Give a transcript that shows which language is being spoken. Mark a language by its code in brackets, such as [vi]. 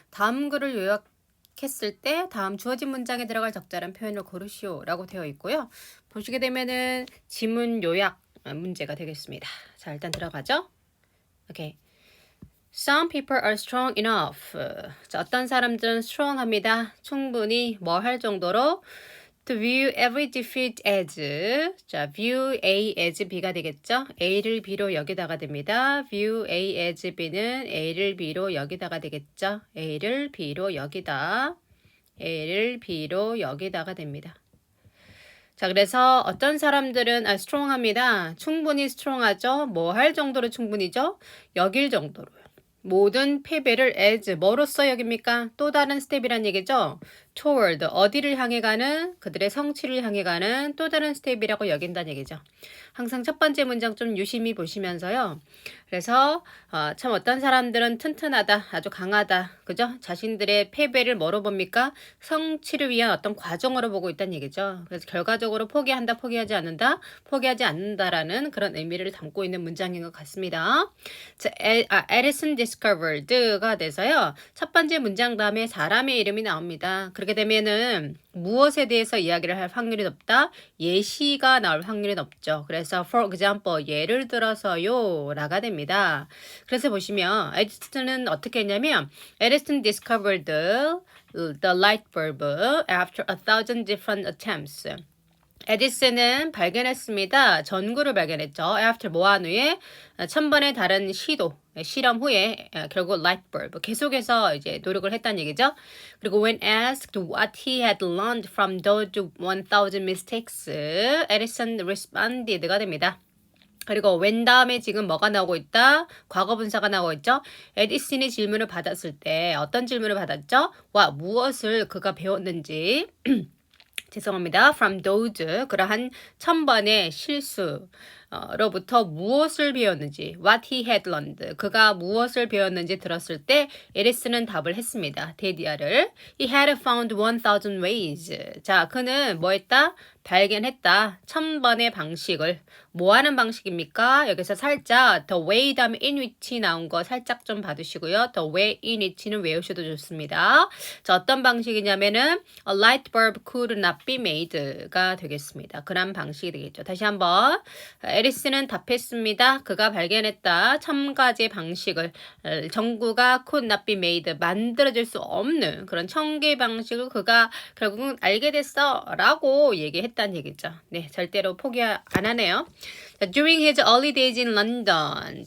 [ko] 다음 글을 요약했을 때 다음 주어진 문장에 들어갈 적절한 표현을 고르시오라고 되어 있고요. 보시게 되면은 지문 요약 문제가 되겠습니다. 자, 일단 들어가죠. 오케이. [en] Some people are strong enough. [ko] 자, 어떤 사람들은 strong합니다. 충분히 뭐 할 정도로 [en] to view every defeat as. [ko] 자, view A as B가 되겠죠? A를 B로 여기다가 됩니다. view A as B는 A를 B로 여기다가 되겠죠? A를 B로 여기다. A를 B로 여기다가 됩니다. 자, 그래서 어떤 사람들은 strong합니다. 충분히 strong하죠? 뭐 할 정도로 충분히죠? 여길 정도로요. 모든 패배를 as 뭐로써 여깁니까? 또 다른 스텝이란 얘기죠. toward 어디를 향해 가는 그들의 성취를 향해 가는 또 다른 스텝이라고 여긴다는 얘기죠. 항상 첫 번째 문장 좀 유심히 보시면서요. 그래서 참 어떤 사람들은 튼튼하다, 아주 강하다, 그죠? 자신들의 패배를 뭐로 봅니까? 성취를 위한 어떤 과정으로 보고 있다는 얘기죠. 그래서 결과적으로 포기한다, 포기하지 않는다, 포기하지 않는다라는 그런 의미를 담고 있는 문장인 것 같습니다. 자, Edison discovered가 돼서요. 첫 번째 문장 다음에 사람의 이름이 나옵니다. 그렇게 되면은 무엇에 대해서 이야기를 할 확률이 높다? 예시가 나올 확률이 높죠. 그래서 for example 예를 들어서요 라가 됩니다. 그래서 보시면 에디슨은 어떻게 했냐면 [en] Edison discovered the light bulb after 1,000 different attempts. [ko] 에디슨은 발견했습니다. 전구를 발견했죠. After 뭐한 후에 1,000번의 다른 시도, 실험 후에 결국 light bulb 계속해서 이제 노력을 했다는 얘기죠. [en] 그리고 when asked what he had learned from those 1,000 mistakes, 에디슨 responded가 됩니다. [ko] 그리고 when 다음에 지금 뭐가 나오고 있다? 과거 분사가 나오고 있죠? 에디슨이 질문을 받았을 때 어떤 질문을 받았죠? 무엇을 그가 배웠는지 죄송합니다. [en] From those [ko] 그러한 1,000번의 실수로부터 무엇을 배웠는지 [en] what he had learned [ko] 그가 무엇을 배웠는지 들었을 때 에리스는 답을 했습니다. [en] 데디아를 He had found 1,000 ways. [ko] 자, 그는 뭐 했다? 발견했다. 1,000번의 방식을. 뭐 하는 방식입니까? 여기서 살짝 the way 다음에 in which 나온 거 살짝 좀 봐두시고요. [en] the way in which는 [ko] 외우셔도 좋습니다. 자, 어떤 방식이냐면은 [en] a light bulb could not be made가 되겠습니다. [ko] 그런 방식이 되겠죠. 다시 한번 에리스는 답했습니다. 그가 발견했다. 1,000가지 방식을 전구가 [en] could not be made [ko] 만들어질 수 없는 그런 1,000개의 방식을 그가 결국은 알게 됐어 라고 얘기했다는 얘기죠. 네, 절대로 포기 안 하네요. [en] During his early days in London.